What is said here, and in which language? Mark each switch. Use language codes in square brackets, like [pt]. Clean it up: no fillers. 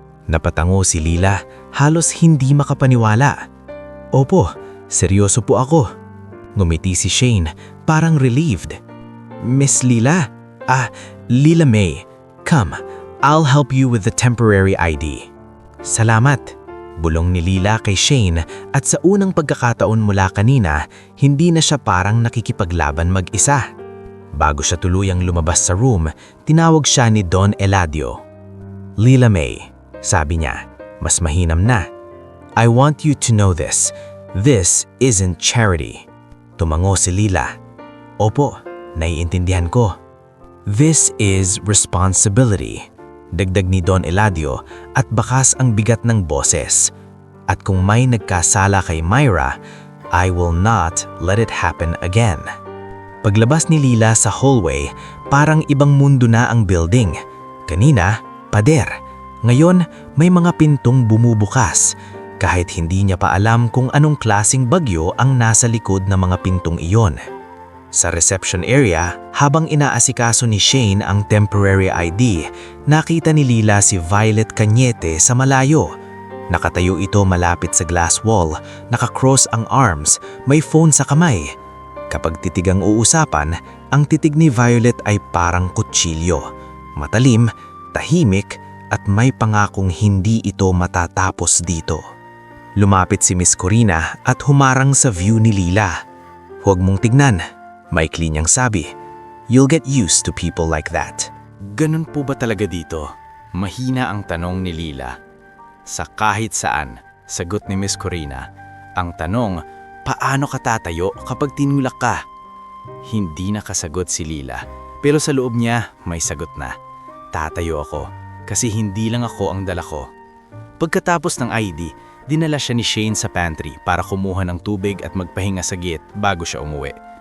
[tl] Napatango si Lila, halos hindi makapaniwala. Opo, seryoso po ako. Ngumiti si Shane, parang relieved. Miss Lila? Lila May. [en] Come, I'll help you with the temporary ID. [tl] Salamat. Bulong ni Lila kay Shane, at sa unang pagkakataon mula kanina, hindi na siya parang nakikipaglaban mag-isa. Bago siya tuluyang lumabas sa room, tinawag siya ni Don Eladio. [en] Lila May, [tl] sabi niya, mas mahinam na. [en] I want you to know this. This isn't charity. [tl] Tumango si Lila. Opo, naiintindihan ko. [en] This is responsibility. [tl] Dagdag ni Don Eladio at bakas ang bigat ng boses. At kung may nagkasala kay Myra, [en] I will not let it happen again. [tl] Paglabas ni Lila sa hallway, parang ibang mundo na ang building. Kanina, pader. Ngayon, may mga pintong bumubukas. Kahit hindi niya pa alam kung anong klasing bagyo ang nasa likod ng mga pintong iyon. Sa reception area, habang inaasikaso ni Shane ang temporary ID, nakita ni Lila si Violet Cañete sa malayo. Nakatayo ito malapit sa glass wall, naka-cross ang arms, may phone sa kamay. Kapag titig ang uusapan, ang titig ni Violet ay parang kutsilyo. Matalim, tahimik, at may pangakong hindi ito matatapos dito. Lumapit si Miss Corina at humarang sa view ni Lila. Huwag mong tignan, maikli niyang sabi. [en] You'll get used to people like that. [tl] Ganun po ba talaga dito? Mahina ang tanong ni Lila. Sa kahit saan, sagot ni Miss Corina. Ang tanong, paano ka tatayo kapag tinulak ka? Hindi nakasagot si Lila, pero sa loob niya may sagot na. Tatayo ako, kasi hindi lang ako ang dala ko. Pagkatapos ng ID, dinala siya ni Shane sa pantry para kumuha ng tubig at magpahinga saglit bago siya umuwi.